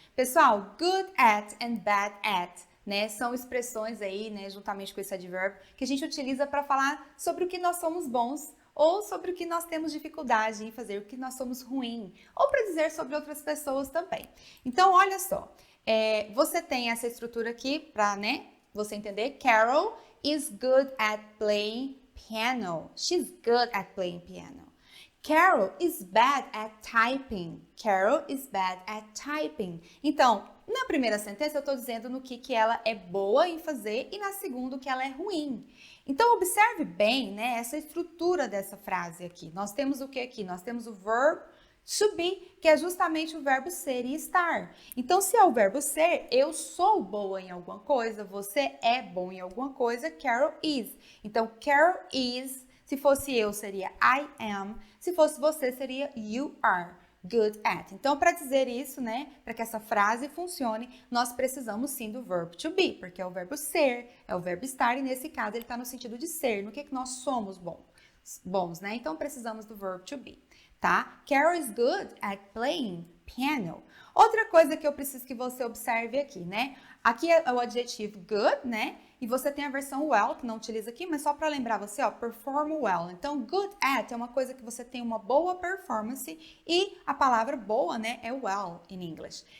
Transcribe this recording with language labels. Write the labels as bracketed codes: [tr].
[pt] Pessoal, [en] good at and bad at, [pt] né, são expressões aí, né, juntamente com esse advérbio que a gente utiliza para falar sobre o que nós somos bons ou sobre o que nós temos dificuldade em fazer, o que nós somos ruim, ou para dizer sobre outras pessoas também. Então, olha só, você tem essa estrutura aqui para, né, você entender. [en] Carol is good at playing piano. She's good at playing piano. Carol is bad at typing. Carol is bad at typing. [pt] Então, na primeira sentença eu estou dizendo no que ela é boa em fazer e na segunda que ela é ruim. Então, observe bem, né, essa estrutura dessa frase aqui. Nós temos o que aqui? Nós temos o verb to be, que é justamente o verbo ser e estar. Então, se é o verbo ser, eu sou boa em alguma coisa, você é bom em alguma coisa, [en] Carol is. [pt] Então, [en] Carol is, [pt] se fosse eu, seria [en] I am. [pt] Se fosse você, seria [en] you are good at. [pt] Então, para dizer isso, né, para que essa frase funcione, nós precisamos sim do verbo to be, porque é o verbo ser, é o verbo estar, e nesse caso ele está no sentido de ser, no que nós somos bons, né? Então, precisamos do verbo to be, tá? [en] Carol is good at playing piano. [pt] Outra coisa que eu preciso que você observe aqui, né? Aqui é o adjetivo good, né? E você tem a versão well, que não utiliza aqui, mas só para lembrar você, ó, [en] perform well. [pt] Então, good at é uma coisa que você tem uma boa performance e a palavra boa, né, é [en] well in English.